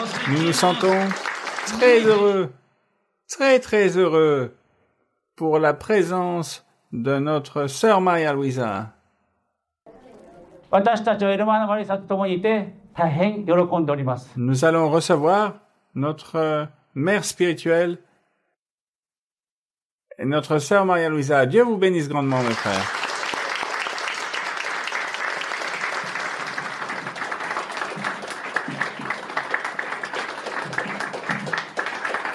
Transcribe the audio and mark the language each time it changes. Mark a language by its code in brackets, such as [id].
[fr] Nous nous sentons très heureux, très heureux pour la présence de notre sœur Maria Luisa. [ja] 私たちはエルマーナ・マリサと共にいて大変喜んでおります。 [fr] Nous allons recevoir notre mère spirituelle et notre sœur Maria Luisa. Dieu vous bénisse grandement, mes frères.